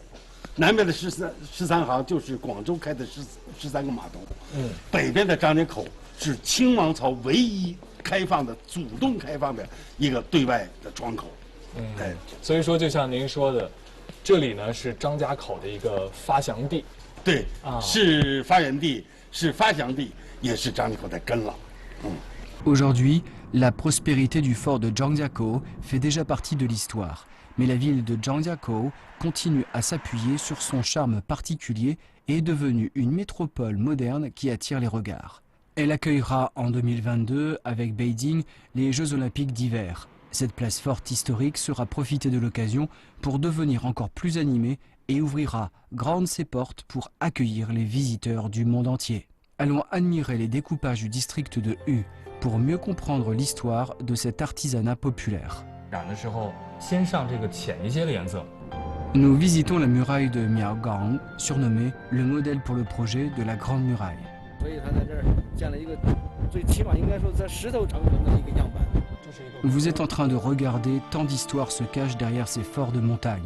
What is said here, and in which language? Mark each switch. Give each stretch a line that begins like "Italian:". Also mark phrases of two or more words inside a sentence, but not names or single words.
Chinese: 南边的13行就是广州开的13个码头，北边的张家口是清王朝唯一主动开放的一个对外的窗口。对，所以说就像您说的，这里呢是张家口的一个发祥地。对，是发源地，是发祥地，也是张家口的根了。
French: Aujourd'hui, la prospérité du fort de Zhangjiakou fait déjà partie de l'histoire. Mais la ville de Zhangjiakou continue à s'appuyer sur son charme particulier et est devenue une métropole moderne qui attire les regards. Elle accueillera en 2022, avec Beijing, les Jeux Olympiques d'hiver. Cette place forte historique sera profitée de l'occasion pour devenir encore plus animée et ouvrira grandes ses portes pour accueillir les visiteurs du monde entier. Allons admirer les découpages du district de Hu pour mieux comprendre l'histoire de cet artisanat populaire.
Chinese: 染的时候，先上这个浅一些的颜色。
French: Nous visitons la muraille de Miaogang, surnommée le modèle pour le projet de la Grande Muraille. Vous êtes en train de regarder tant d'histoires se cachent derrière ces forts de montagne.